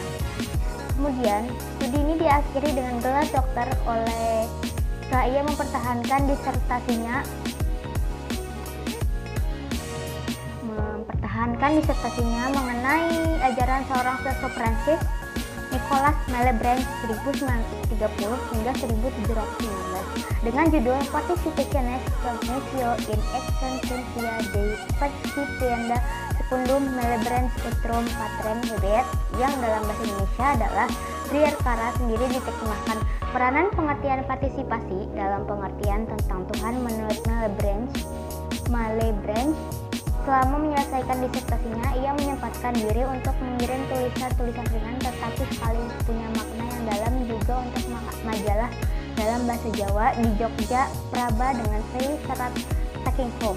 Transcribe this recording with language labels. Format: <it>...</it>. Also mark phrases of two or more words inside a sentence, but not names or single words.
<id>Kemudian, studi ini diakhiri dengan gelar doktor oleh setelah ia mempertahankan disertasinya mengenai ajaran seorang filsuf Prancis, Nicolas Malebranche 1930 hingga 1719 dengan judul</id> <la>Participationes Cognitio in Existentia Dei Percipienda Secundum Malebranche Utrum Patrem Habeat,</la> <id>yang dalam bahasa Indonesia adalah Driakara sendiri diterjemahkan peranan pengertian partisipasi dalam pengertian tentang Tuhan menurut Malebranche. Selama menyelesaikan disertasinya, ia menyempatkan diri untuk mengirim tulisan-tulisan ringan tetapi sekali punya makna yang dalam juga untuk majalah dalam bahasa Jawa di Jogja, Praba dengan seri serat</id> <en>Taking Home.</en>